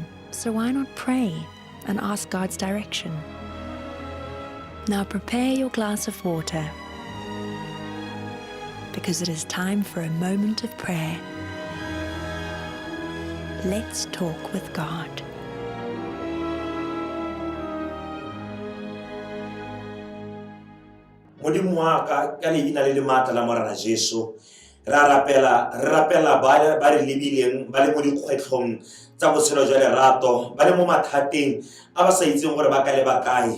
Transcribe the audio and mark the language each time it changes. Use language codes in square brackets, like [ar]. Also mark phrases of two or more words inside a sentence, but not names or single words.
[en] So why not pray and ask God's direction? Now prepare your glass of water, because it is time for a moment of prayer. Let's talk with God. [tn] Modimo wa ka leina le matla la morana Jesu re rapela ba re lebileng ba le mo dikgwetlhong tsa botshelo jwa lerato, ba le mo mathateng a ba sa itseng gore ba ka le bakae.